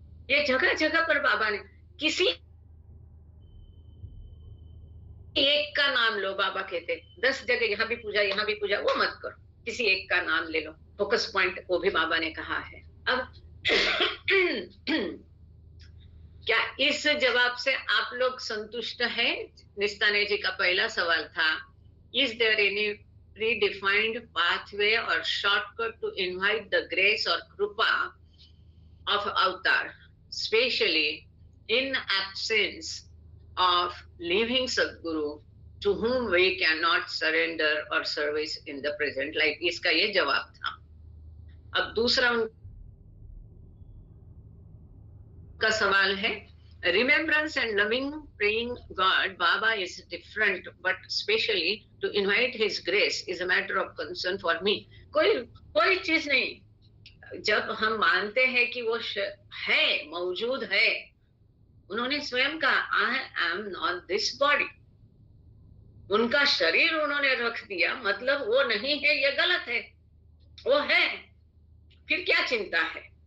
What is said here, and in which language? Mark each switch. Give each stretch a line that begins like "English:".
Hindi: ये जगह जगह पर बाबा ने, किसी एक का नाम लो, बाबा कहते 10 जगह यहाँ भी पूजा, यहाँ भी पूजा, वो मत करो, किसी एक का नाम ले लो, फोकस पॉइंट, वो भी बाबा ने कहा है। अब क्या इस जवाब से आप लोग संतुष्ट हैं? निस्ताने जी का पहला सवाल था,
English: Is there any predefined pathway or shortcut to invite the grace or krupa of avatar, especially in absence of living Sadguru to whom we cannot surrender or service in the present life?
Hindi: इसका ये जवाब था। अब दूसरा उनका सवाल है,
English: remembrance and loving praying God Baba is different, but especially to invite his grace is a matter of concern for me.
Hindi: कोई चीज नहीं। जब हम मानते हैं कि वो है, मौजूद है, उन्होंने स्वयं कहा
English: I am not this body,
Hindi: उनका शरीर उन्होंने रख दिया, मतलब वो नहीं है, ये गलत है, वो है, फिर क्या चिंता है?